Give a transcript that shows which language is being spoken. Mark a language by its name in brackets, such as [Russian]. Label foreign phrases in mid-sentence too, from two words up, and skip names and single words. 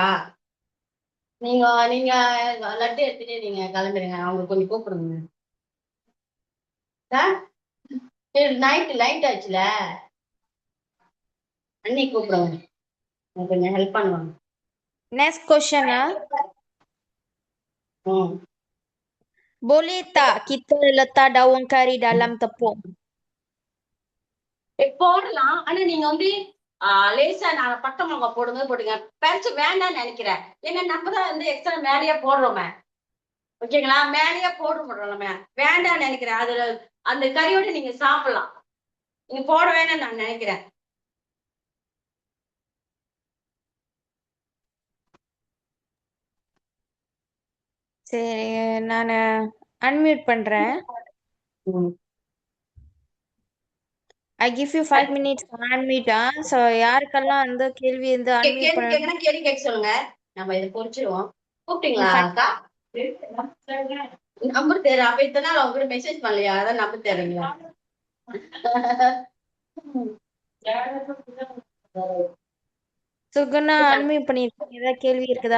[Tamil] நீங்க நீங்க லட்டு எடுத்துட்டு நீங்க கிளம்பிடுங்க. அவங்க கொஞ்சம் கூப்பிடுங்க. [English] night light [Tamil] ஆச்சுல, அண்ணி கூப்பிடுவாங்க. எனக்கு கொஞ்சம் ஹெல்ப் பண்ணுவாங்க. [English] Next question ம். [Malay] Boleh tak kita letak daun kari dalam tepung? [Tamil] போடலாம். ஆனா நீங்க வந்து லேசா நான் பட்டை மிளகா போடுங்க போடுங்க. பறிச்சு வேண்டாம்னு நினைக்கிறேன். ஏன்னா நம்ம தான் வந்து எக்ஸ்ட்ரா மேலேயே போடுறோமே. ஓகேங்களா? மேலேயே போடுறோம் நம்ம. வேண்டாம்னு நினைக்கிறேன். அதுல அந்த கறியோட நீங்க சாப்பிடலாம். நீங்க போட வேணாம்னு நான் நினைக்கிறேன். சரி நான் அன்மியூட் பண்றேன். ம். [English] I give you 5 minutes unmute. [Tamil] So யாருக்கெல்லாம் அந்த கேள்வி வந்து அன்மியூட் கேள்வி பண்ண கேட்கணும், கேள்வி கேட்க சொல்லுங்க. நம்ம இதை பொறிச்சிருவோம். கூப்பிட்டீங்களா அக்கா? நம்பர் தேவை. அப்ப இத்தனை நாள் அவங்க கூட மெசேஜ் பண்ணலையா? அதான் நம்பர் தேவைங்களா? சுகுணா அன்மியூட் பண்ணிருக்கீங்க. ஏதாவது கேள்வி இருக்குதா?